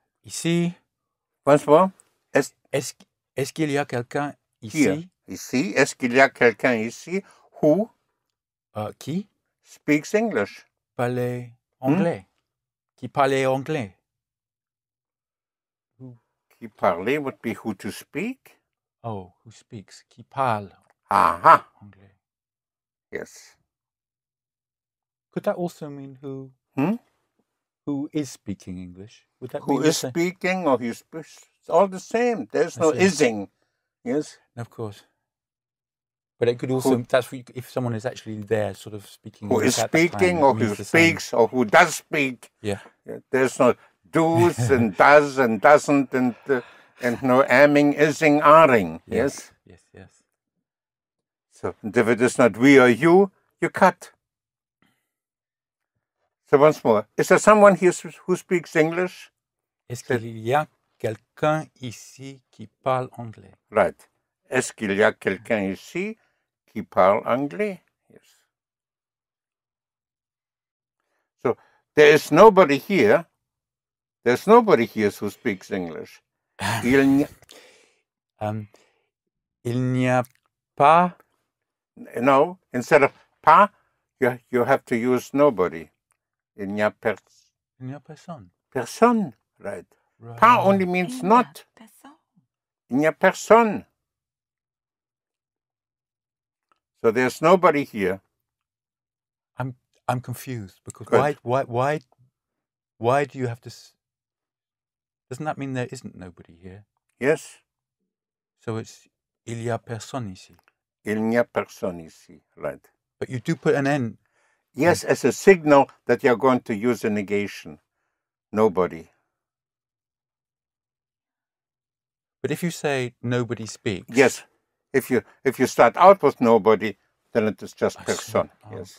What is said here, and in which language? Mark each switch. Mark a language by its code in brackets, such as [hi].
[fr] Ici. [en] Once more. [fr] Est-ce qu'il y a quelqu'un ici? [en] Here. Ici. [fr] Est-ce qu'il y a quelqu'un ici who? Qui? [en] Speaks English. [fr] Parle anglais. Qui parle anglais. Qui parle [en] would be who to speak. Oh, who speaks? [fr] Qui parle. Aha. Anglais. [en] Yes. Could that also mean who? Who is speaking English? Would that Who mean is speaking or who speaks? It's all the same. There's no ising. Yes. Of course. But it could also, that's if someone is actually there sort of speaking who English is speaking or who speaks or who does speak. Yeah. There's no do's and does and doesn't and no amming, ising, aring. Yes. Yes, yes. So if it is not we or you cut. So once more, is there someone here who speaks English? [fr] Est-ce qu'il y a quelqu'un ici qui parle anglais? [en] Right. [fr] Est-ce qu'il y a quelqu'un ici qui parle anglais? [en] Yes. So there is nobody here. There's nobody here who speaks English. [fr] Il n'y a pas. [en] No, instead of pas, you have to use nobody. [fr] Il n'y a personne. Personne, right. [en] Pas only means not. [fr] Il n'y a personne. [en] So there's nobody here. I'm confused because why do you have to? Doesn't that mean there isn't nobody here? Yes. So it's [fr] il y a personne ici. Il n'y a personne ici, right. [en] But you do put an N. Yes, as a signal that you're going to use a negation. Nobody. But if you say nobody speaks. Yes. If you start out with nobody, then it is just person. Yes.